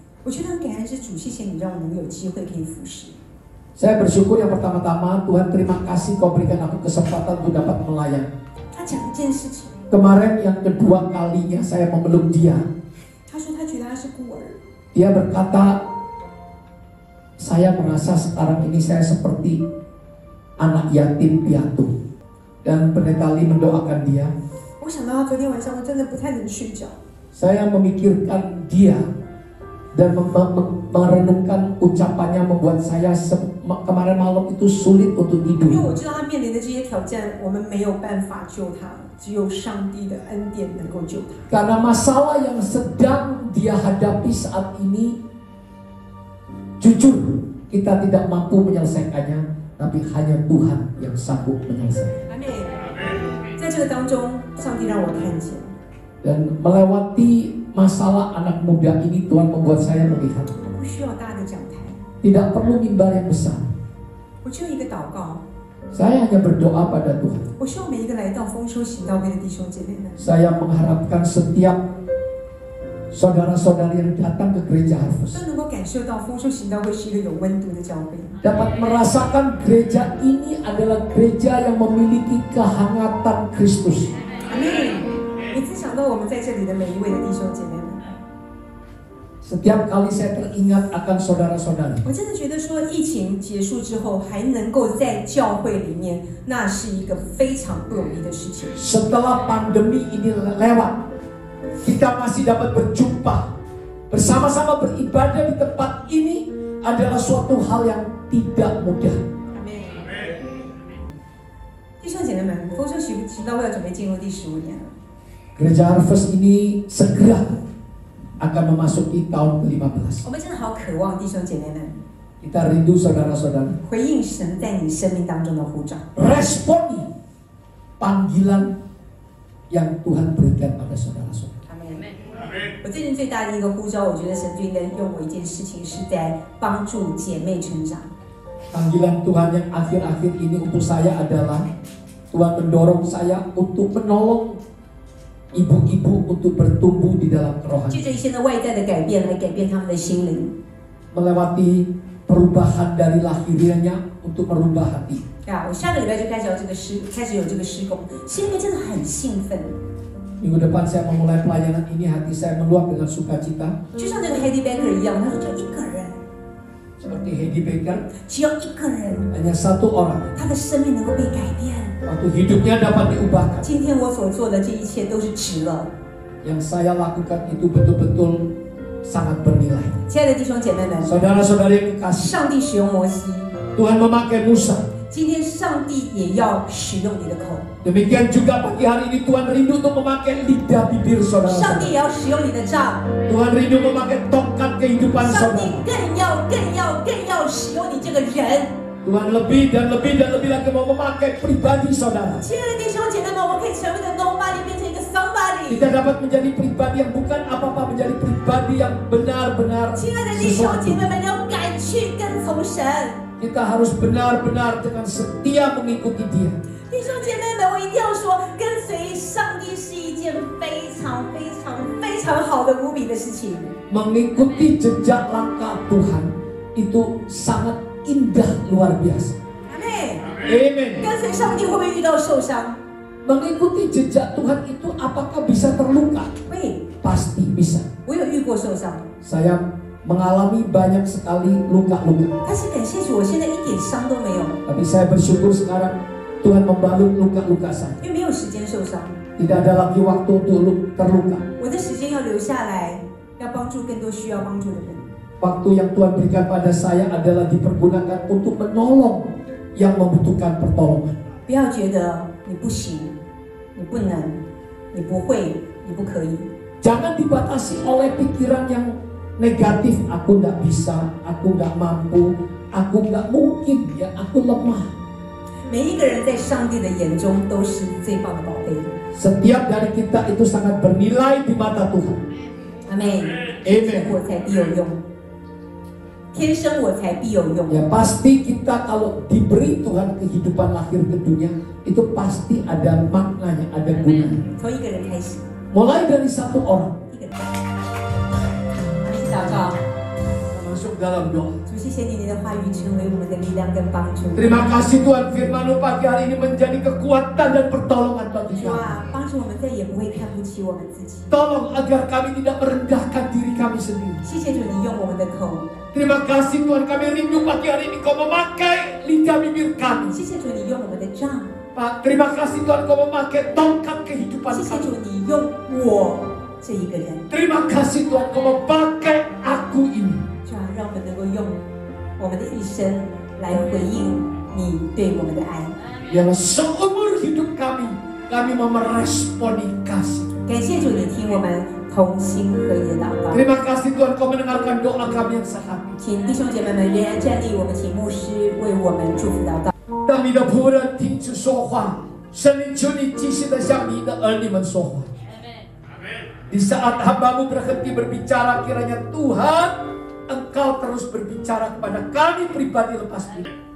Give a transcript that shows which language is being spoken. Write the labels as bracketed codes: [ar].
[zh] 我觉得很感恩是主，谢谢你让我能有机会可以服侍。 [id] Saya bersyukur yang pertama-tama, Tuhan terima kasih kau berikan aku kesempatan untuk dapat melayani. [zh] 他讲一件事情， [id] Kemarin yang kedua kalinya saya memeluk dia. 他说他觉得他是孤儿， Dia berkata, saya merasa sekarang ini saya seperti anak yatim piatu. Dan pendeta Lee mendoakan dia. [zh] 我想到他昨天晚上我真的不太能睡觉， [id] Saya memikirkan dia dan merenungkan ucapannya membuat saya kemarin malam itu sulit untuk [zh] 因为 [id] tidur. [zh] 我知道他面临的这些挑战，我们没有办法救他，只有上帝的恩典能够救他。 [id] Karena masalah yang sedang dia hadapi saat ini, jujur kita tidak mampu menyelesaikannya, tapi hanya Tuhan yang sanggup menyelesaikan. [zh] 阿妹，在这个当中，上帝让我看见， [id] Dan melewati masalah anak muda ini, Tuhan membuat saya melihat [zh] 我不需要大的讲台， [id] tidak perlu mimbar yang besar. [zh] 我只有一个祷告。 [id] Saya hanya berdoa pada Tuhan. [zh] 我希望每一个来到丰收行道会的弟兄姐妹们， [id] Saya mengharapkan setiap saudara-saudari yang datang ke gereja [zh] 都 [en] Harvest [zh] 能够感受到丰收行道会是一个有温度的教会。 [id] dapat merasakan gereja ini adalah gereja yang memiliki kehangatan Kristus. [zh] 阿妹，每次想到我们在这里的每一位的弟兄姐妹们， [id] Setiap kali saya teringat akan saudara-saudara, [zh] 我真的觉得说，疫情结束之后还能够在教会里面，那是一个非常不容易的事情。 [id] setelah pandemi ini lewat, kita masih dapat berjumpa, bersama-sama beribadah di tempat ini adalah suatu hal yang tidak mudah. [zh] 弟兄姐妹们，丰收寻道会要准备进入第15年了。 [id] Gereja Harvest ini segera akan memasuki tahun ke-15. [zh] 我们真的好渴望弟兄姐妹们 [id] Kita rindu saudara-saudara [zh] 回应神在你生命当中的呼召， [id] responi panggilan yang Tuhan berikan pada saudara-saudara. [zh] 阿门。我最近最大的一个呼召，我觉得神最应该用我一件事情，是在帮助姐妹成长。 [id] Panggilan Tuhan yang akhir-akhir ini untuk saya adalah Tuhan mendorong saya untuk menolong ibu-ibu untuk bertumbuh di dalam [zh] 借 [id] kerohanian, [zh] 着一些的外在的改变来改变他们的心灵。 [id] melewati perubahan dari lahiriannya untuk merubah hati. [zh] 我下个礼拜就开始有这个施工，心里面真的很兴奋。 [id] Minggu depan saya memulai pelayanan ini, hati saya meluap dengan sukacita. [zh] 就像这个 Heidi Baker 一样，他说就一个人， [id] Seperti Heidi Baker, [zh] 只要一个人， [id] hanya satu orang, [zh] 他的生命能够被改变。 [id] waktu hidupnya dapat diubahkan. [zh] 今天我所做的这一切都是值了。 [id] Yang saya lakukan itu betul-betul sangat bernilai. [zh] 亲爱的弟兄姐妹们， [id] Saudara-saudara yang kekasih, [zh] 上帝使用摩西， [id] Tuhan memakai Musa. [zh] 今天上帝也要使用你的口， [id] Demikian juga pagi hari ini Tuhan rindu untuk memakai lidah bibir [zh] 上 [id] saudara-saudara. [zh] 帝也要使用你的杖， [id] Tuhan rindu memakai tongkat kehidupan [zh] 上帝 [id] saudara. [zh] 更要使用你这个人。 [id] Tuhan lebih dan lebih dan lebih lagi mau memakai pribadi saudara. [zh] 亲爱的弟兄姐妹们，我们可以成为一个 [en] nobody [zh] 变成一个 [en] somebody。 [id] Kita dapat menjadi pribadi yang bukan apa-apa, menjadi pribadi yang benar-benar [zh] 亲爱的弟兄姐 [id] sesuatu. [zh] 妹们，你要敢去跟从神。 [id] Kita harus benar-benar dengan setia mengikuti Dia. [zh] 弟兄姐妹们，我一定要说，跟随上帝是一件非常好的无比的事情。 [id] Mengikuti jejak langkah Tuhan itu sangat indah, luar biasa. [zh] 阿妹， [id] Amen. [zh] 跟随上帝会不会遇到受伤？ [id] Mengikuti jejak Tuhan itu apakah bisa terluka? [zh] 会， [id] Pasti bisa. [zh] 我有遇过受伤， [id] Saya mengalami banyak sekali luka-luka. [zh] 但是感谢主，我现在一点伤都没有， [id] Tapi saya bersyukur sekarang Tuhan membalut luka-luka saya. [zh] 因为没有时间受伤， [id] Tidak ada lagi waktu untuk terluka. [zh] 我的时间要留下来，要帮助更多需要帮助的人。 [id] Waktu yang Tuhan berikan pada saya adalah dipergunakan untuk menolong yang membutuhkan pertolongan. [zh] 不要觉得你不行，你不能，你不会，你不可以。 [id] Jangan dibatasi oleh pikiran yang negatif. Aku nggak bisa, aku nggak mampu, aku nggak mungkin, ya aku lemah. [zh] 每一个人在上帝的眼中都是最棒的宝贝。 [id] Setiap dari kita itu sangat bernilai di mata Tuhan. [zh] 阿妹， [id] Amen. [zh] 我才必有用，天生我材必有用。 [id] Ya pasti kita kalau diberi Tuhan kehidupan lahir ke dunia itu pasti ada maknanya, ada gunanya. [zh] 从一个人开始， [id] Mulai dari satu orang. [zh] 一个人。我们一起祷告， [id] Masuk dalam doa. [zh] 主谢谢你的话语成为我们的力量跟帮助。 [id] Terima kasih Tuhan, firman-Mu pagi hari ini menjadi kekuatan dan pertolongan bagi [zh] 主 [id] kami. [zh] 啊，帮助我们再也不会看不起我们自己。 [id] Tolong agar kami tidak merendahkan diri kami sendiri. [zh] 谢谢主，你用我们的口。 [id] Terima kasih Tuhan, kami rindu pagi hari ini Kau memakai lidah bibir kami. [zh] 谢谢主，你用我们的杖。 [id] Pak, terima kasih Tuhan Kau memakai tongkat kehidupan [zh] 谢谢 [id] kami. [zh] 主，你用我这一个人。 [id] Terima kasih Tuhan Kau memakai aku ini. [zh] 主啊，让我们能够用我们的一生来回应你对我们的爱。 [id] Yang seumur hidup kami mau meresponi kasih. [zh] 感谢主，你听我们同心合一的祷告。 [id] Terima kasih Tuhan Kau mendengarkan doa kami yang sehati. [zh] 请弟兄姐妹们仍然站立，我们请牧师为我们祝福祷告。当你的仆人停止说话，圣灵求你继续的向你的儿女们说话。 [id] Di saat hamba-Mu berhenti berbicara, kiranya Tuhan Engkau terus berbicara kepada kami pribadi lepas ini.